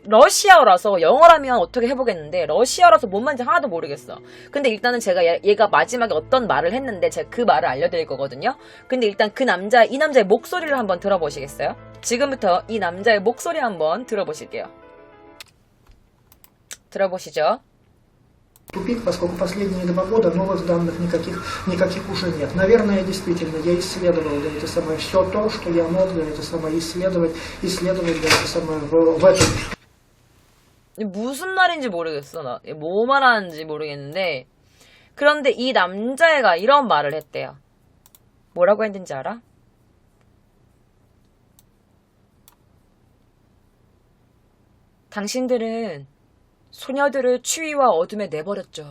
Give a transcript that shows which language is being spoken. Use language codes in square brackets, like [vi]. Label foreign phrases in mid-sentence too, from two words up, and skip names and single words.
[ko] 러시아어라서 영어라면 어떻게 해보겠는데 러시아어라서 뭔 말인지 하나도 모르겠어. 근데 일단은 제가 얘가 마지막에 어떤 말을 했는데 제가 그 말을 알려드릴 거거든요. 근데 일단 이 남자의 목소리를 한번 들어보시겠어요? 지금부터 이 남자의 목소리 한번 들어보실게요. 들어보시죠. [ru] Тупик, поскольку последние 2 года новых данных никаких уже нет. Наверное, действительно, я исследовал, да, это самое, все то, что я мог, да, это самое, исследовать, да, это самое, в этом. [ko] 무슨 말인지 모르겠어, 나. 뭐 말하는지 모르겠는데. 그런데 이 남자애가 이런 말을 했대요. 뭐라고 했는지 알아? 당신들은 소녀들을 추위와 어둠에 내버렸죠.